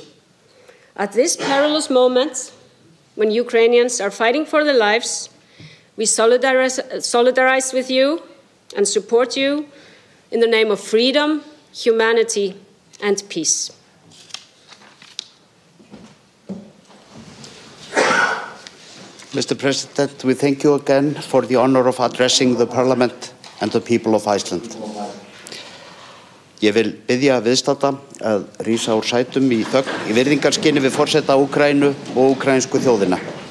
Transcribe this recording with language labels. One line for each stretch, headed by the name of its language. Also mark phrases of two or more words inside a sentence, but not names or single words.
English: At this perilous moment, when Ukrainians are fighting for their lives, we solidarize with you and support you in the name of freedom, humanity, and peace. Mr. President, we thank you again for the honor of addressing the Parliament and the people of Iceland.
Icelandic: Ég vil biðja viðstadda að rísa úr sætum í þögn í virðingarskyni við forseta Úkraínu og úkraínsku þjóðina.